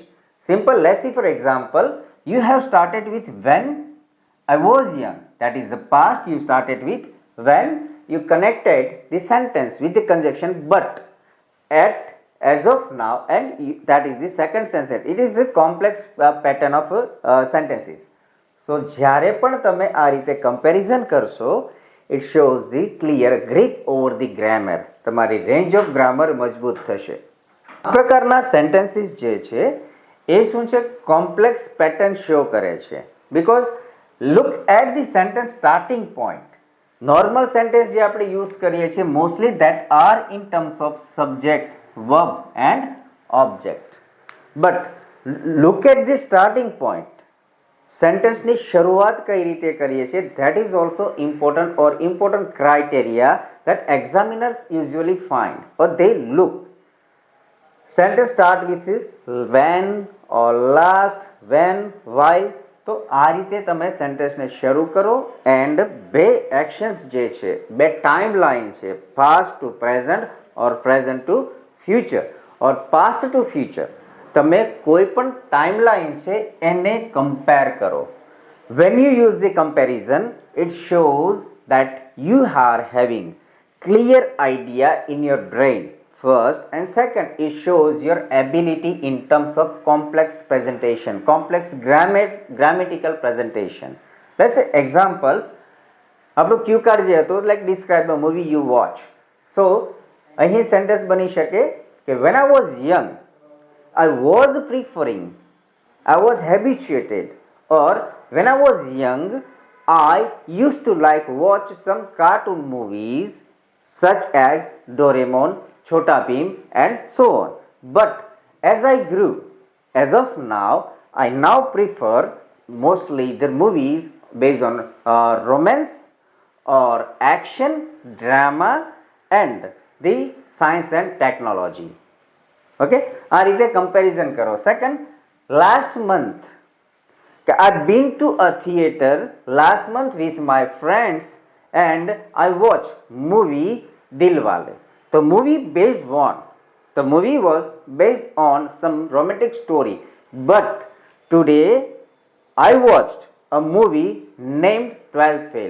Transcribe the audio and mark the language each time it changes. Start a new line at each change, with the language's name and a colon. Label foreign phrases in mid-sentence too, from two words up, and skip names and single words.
English: Simple, let's see for example, you have started with when I was young, that is the past. You started with when you connected the sentence with the conjunction but at as of now, and that is the second sentence. It is the complex pattern of sentences.
Gujarati: So જ્યારે પણ તમે આ રીતે comparison કરશો,
English: it shows the clear grip over the grammar.
Gujarati: તમારી
English: range of grammar
Gujarati: મજબૂત થશે. આ પ્રકારના sentences જે છે એ શું છે,
English: complex pattern show
Gujarati: કરે છે.
English: Because look at the sentence starting point. Normal sentence
Gujarati: જે આપણે use કરીએ છીએ
English: mostly that are in terms of subject, verb and object. But look at the starting point.
Gujarati: Sentence ની શરૂઆત કઈ રીતે કરીએ છીએ,
English: that is also important or important criteria that examiners usually find or they look. Sentence start with when or last, when, why.
Gujarati: તો આ રીતે તમે સેન્ટેન્સને શરૂ કરો એન્ડ બે એક્શન્સ જે છે, બે ટાઈમ લાઈન છે,
English: past to present or present to future or past to future.
Gujarati: તમે કોઈ પણ
English: time line
Gujarati: છે એને કમ્પેર કરો.
English: When you use the comparison, it shows that you are having clear idea in your brain. First and second, it shows your ability in terms of complex presentation, complex grammatical presentation. Let's say examples.
Gujarati: આપણું ક્યુ કાર્ડ જે હતું,
English: like describe the movie you watch. So
Gujarati: અહીં સેન્ટેન્સ બની શકે કે
English: when I was young, I was preferring, I was habituated, or when I was young, I used to like watch some cartoon movies such as Doraemon, Chota Bheem and so on. But as I grew, as of now, I now prefer mostly the movies based on romance or action, drama and the science and technology.
Gujarati: Okay, આ રીતે comparison કરો.
English: Second, last month, I've been to a theater last month with my friends and I watched movie Dilwale. The movie was based on some romantic story, but today I watched a movie named 12 Fail.